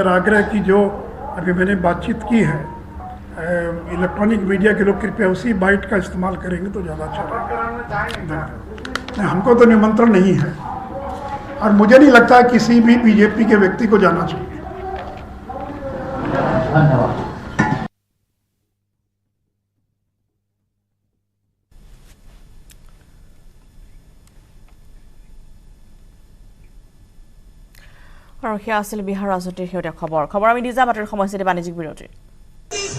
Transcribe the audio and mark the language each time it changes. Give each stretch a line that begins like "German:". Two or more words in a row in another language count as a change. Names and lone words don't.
Hindi: इससे मेरा आग्रह है कि जो अभी मैंने बातचीत की है
English: electronic media
Hindi: के लोग कृपया उसी बाइट का इस्तेमाल करेंगे तो ज़्यादा अच्छा रहेगा। नहीं, हमको तो निमंत्रण नहीं है और मुझे नहीं लगता किसी भी बीजेपी के व्यक्ति को जाना चाहिए। धन्यवाद।
Assamese: আৰু সেয়া আছিল বিহাৰ ৰাজনীতিৰ শেহতীয়া খবৰ আমি নিজা বাতৰি সমষ্টিত বাণিজ্যিক বিৰতি